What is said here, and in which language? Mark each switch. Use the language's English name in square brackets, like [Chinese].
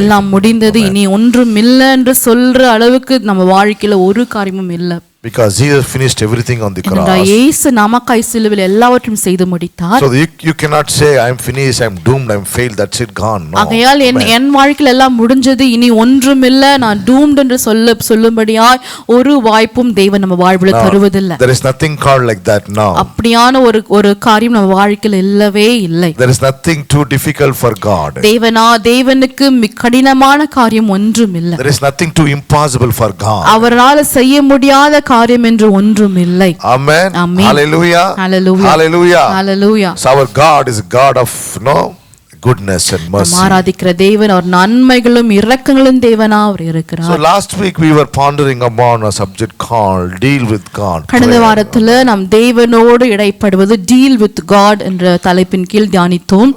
[Tamil] எல்லாம் முடிந்தது, இனி ஒன்றும் இல்லை என்று சொல்ற அளவுக்கு நம்ம வாழ்க்கையில ஒரு காரியமும் இல்லை. [English] Because Jesus finished everything on the cross. [Tamil] இயேசு நமக்காய் சிலுவையில் எல்லாவற்றையும் செய்து முடித்தார். [English] So you cannot say I am finished, I am doomed, I am failed, that's it, gone. No. [Tamil] ஆகையால் என் வாழ்க்கையில எல்லாம் முடிஞ்சது, இனி ஒன்றும் இல்லை, நான் doomed என்று சொல்லும்படியாய் ஒரு வாய்ப்பும் தேவன் நம்ம வாழ்வில் தருவதில்லை. [English] There is nothing called like that now. [Tamil] அப்படியான ஒரு காரியம் நம்ம வாழ்க்கையில இல்லவே இல்லை. [English] There is nothing too difficult for God. [Tamil] தேவனுக்கு கடினமான காரியம் ஒன்றும் இல்லை. [English] There is nothing too impossible for God. [Tamil] அவரால் செய்ய முடியாத காரியம் என்று ஒன்றும் இல்லை. [English] Amen. Hallelujah. Hallelujah. Hallelujah. Hallelujah. So our God is a God of goodness and mercy. [Tamil] ஆராதிக்கிற தேவன் அவர் நன்மைகளும் இரக்கங்களும் தேவனா அவர் இருக்கிறார். [English] So last week we were pondering upon a subject called deal with God. [Tamil] கடந்த வாரத்துல நாம் தேவனோடு இடைப்படுவது [English] deal with God [Tamil] என்ற தலைப்பின் கீழ் தியானித்தோம்.